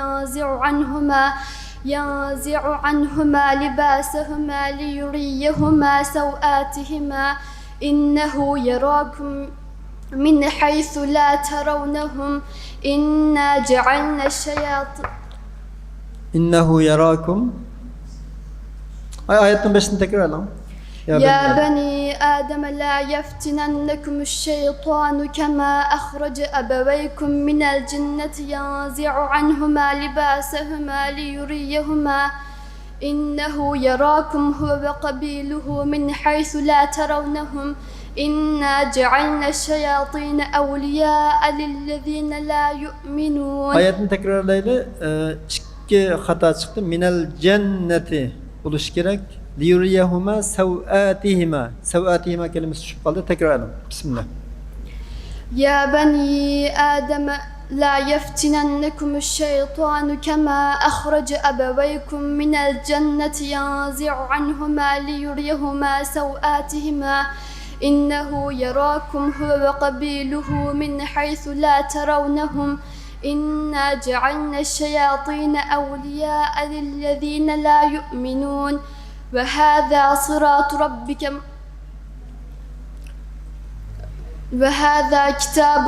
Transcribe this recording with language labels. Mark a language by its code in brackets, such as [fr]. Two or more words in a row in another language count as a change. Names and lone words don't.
[ar] ينزع عنهما لباسهما ليريهما سوآتهما إنه يراكم من حيث لا ترونهم إنا جعلنا الشياطين إنه يراكم. [tr] Ayetin 5'ini tekrar alalım. [ar] يا بني آدم لا يفتننكم الشيطان كما أخرج أبويكم من الجنة ينزع عنهما لباسهما ليريهما إنه يراكم هو وقبيله من حيث لا ترونهم إنا جعلنا الشياطين أولياء للذين لا يؤمنون. [tr] Ayetin tekrarlayla iki hata çıktı. [ar] من الجنة [tr] buluş gerek. [ar] ليريهما سوآتهما. [tr] Sev'atihima kelimesi şu kaldı. Tekrar edelim. Bismillah. [ar] يا بني آدم لا يفتننكم الشيطان كما أخرج أبويكم من الجنة ينزع عنهما ليريهما سوآتهما إنه يراكم هو وقبيله من حيث لا ترونهم إنا جعلنا الشياطين أولياء للذين لا يؤمنون وهذا صراط ربك وهذا كتاب